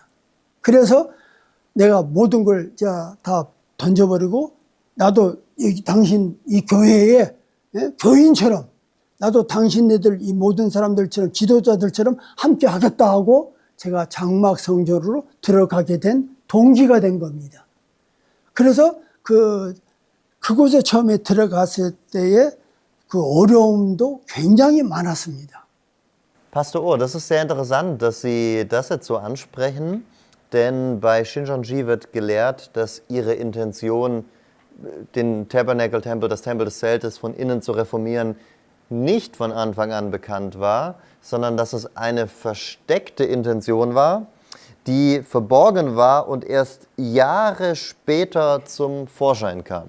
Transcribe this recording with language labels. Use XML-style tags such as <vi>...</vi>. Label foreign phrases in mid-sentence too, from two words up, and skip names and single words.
<ko>그래서 내가 모든 걸 다 던져버리고, 나도 당신 이 교회에 교인처럼, 나도 당신네들 이 모든 사람들처럼 지도자들처럼 함께 하겠다 하고 제가 장막 성전으로 들어가게 된 동기가 된 겁니다. 그래서 그곳에 처음에 들어갔을 때의 그 어려움도 굉장히 많았습니다.</ko> <de>Pastor Oh, das ist sehr interessant, dass Sie das jetzt so ansprechen, denn bei Shincheonji wird gelehrt, dass Ihre Intention, den Tabernacle-Tempel, das Tempel des Zeltes von innen zu reformieren, nicht von Anfang an bekannt war, sondern dass es eine versteckte Intention war, die verborgen war und erst Jahre später zum Vorschein kam.</de>